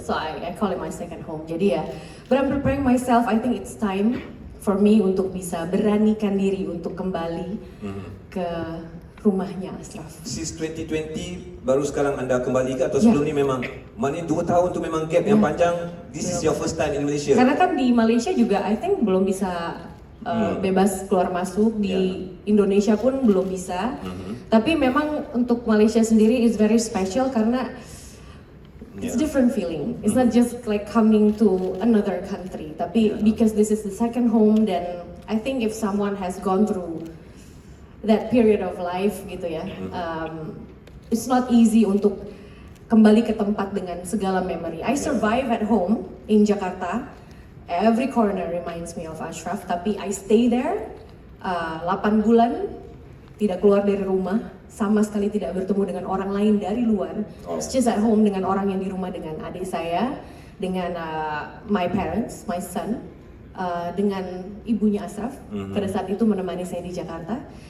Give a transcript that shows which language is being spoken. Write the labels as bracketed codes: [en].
[en] so I call it my second home. [id] Jadi ya, [en] but I'm preparing myself. I think it's time for me [id] untuk bisa beranikan diri untuk kembali ke rumahnya Ashraf. [en] Since 2020 [ms] baru sekarang anda kembali ke atau sebelum ni memang maknanya 2 tahun tu memang gap yang panjang. [en] This is your first time in Malaysia. [id] Karena kan di Malaysia juga [en] I think [id] belum bisa bebas keluar masuk, di Indonesia pun belum bisa. Tapi memang untuk Malaysia sendiri [en] is very special [id] karena [en] it's different feeling. It's not just like coming to another country, [id] tapi [en] because this is the second home, then I think if someone has gone through that period of life [id] gitu ya, [en] it's not easy [id] untuk kembali ke tempat dengan segala memory. [en] I survive at home in Jakarta. Every corner reminds me of Ashraf, [id] tapi [en] I stay there [id] 8 bulan, tidak keluar dari rumah, sama sekali tidak bertemu dengan orang lain dari luar. [en] It's just at home [id] dengan orang yang di rumah, dengan adik saya, dengan [en] my parents, my son, [id] dengan ibunya Ashraf, pada saat itu menemani saya di Jakarta.